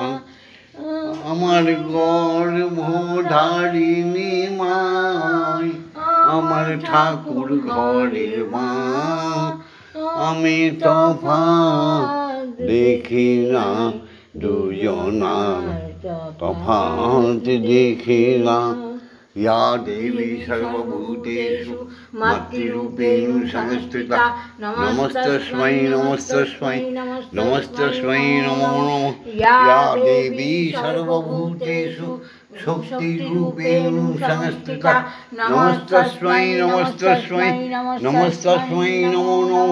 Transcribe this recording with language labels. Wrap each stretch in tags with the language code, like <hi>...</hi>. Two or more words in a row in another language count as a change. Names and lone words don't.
<bn>আমার গর্ভধারিণী মাই, আমার ঠাকুর ঘরের মা। আমি তফাৎ দেখি না দুজনার, তফাৎ দেখি না।</bn> <sa>या देवी सर्वभूतेषु मातृरूपेण संस्थिता नमस्तस्मै नमस्तस्मै नमस्तस्मै नमो नमः। या देवी सर्वभूतेषु शक्तिरूपेण संस्थिता नमस्तस्मै नमस्तस्मै नमस्तस्मै नमो नमः।</sa>